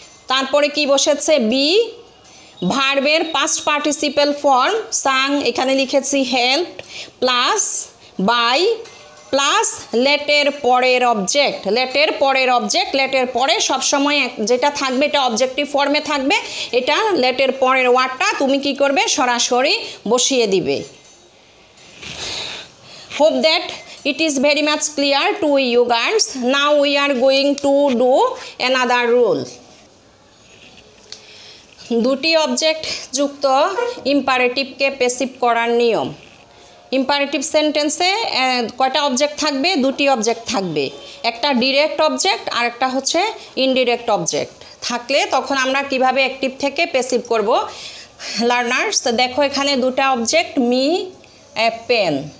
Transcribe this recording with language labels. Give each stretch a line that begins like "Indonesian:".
Bangla: তারপরে কি বসেছে, বি। ভার্বের পাস্ট পার্টিসিপেল ফর্ম সাং, এখানে লিখেছি হেল্প, প্লাস বাই প্লাস লেটের পরের অবজেক্ট। লেটের পরের অবজেক্ট, লেটের পরে সবসময় যেটা থাকবে এটা অবজেক্টিভ ফর্মে থাকবে। এটা লেটের পরের ওয়ার্ডটা তুমি কি করবে, সরাসরি বসিয়ে দিবে।
English: Hope that it is very much clear to you guys. Now we are going to do another rule.
Bangla: দুটি অবজেক্ট যুক্ত ইম্পারেটিভকে প্যাসিভ করার নিয়ম। ইম্পারেটিভ সেন্টেন্সে কয়টা অবজেক্ট থাকবে, দুটি অবজেক্ট থাকবে। একটা ডিরেক্ট অবজেক্ট আর একটা হচ্ছে ইনডিরেক্ট অবজেক্ট। থাকলে তখন আমরা কিভাবে অ্যাক্টিভ থেকে প্যাসিভ করব। লার্নার্স দেখো, এখানে দুটা অবজেক্ট, মি, এ পেন।